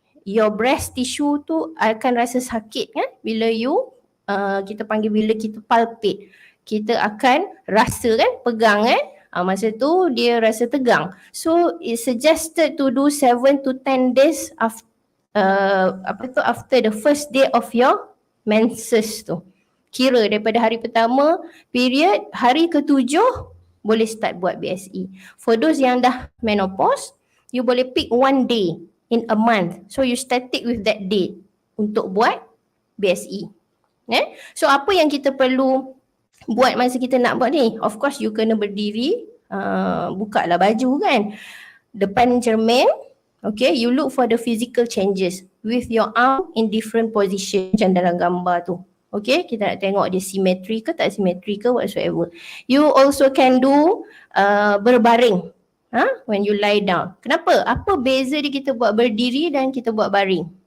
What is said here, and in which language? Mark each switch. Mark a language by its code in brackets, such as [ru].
[en] Your breast tissue [ms] tu akan rasa sakit kan bila you kita panggil bila kita palpate. Kita akan rasa kan, pegang kan. Masa tu dia rasa tegang. [en] So it's suggested to do 7 to 10 days after the first day of your menses tu. [ms] Kira daripada hari pertama period, hari ke-7 boleh start buat BSE. [en] For those [ms] yang dah [en] menopause, you [ms] boleh [en] pick one day in a month. So you static with that day [ms] untuk buat BSE. So apa yang kita perlu buat masa kita nak buat ni? [en] Of course you [ms] kena berdiri, buka lah baju kan. Depan cermin, [en] okay, you look for the physical changes. with your arm in different position [ms] macam dalam gambar tu. Okay, kita nak tengok dia simetri ke tak simetri ke whatsoever. [en] You also can do [ms] berbaring. [en] When you lie down. [ms] Kenapa? Apa beza dia kita buat berdiri dan kita buat baring?